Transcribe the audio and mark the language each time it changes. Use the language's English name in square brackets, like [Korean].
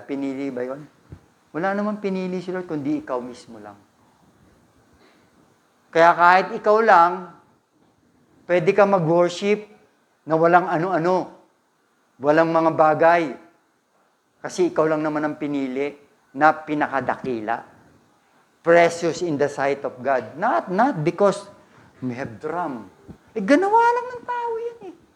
[Filipino] Pinili ba yun? Wala naman pinili si Lord, kundi ikaw mismo lang. Kaya kahit ikaw lang, pwede ka mag-worship na walang ano-ano. Walang mga bagay. Kasi ikaw lang naman ang pinili na pinakadakila. [English] Precious in the sight of God. Not because we have drum. [Filipino] Ganawa lang ng tao yan eh.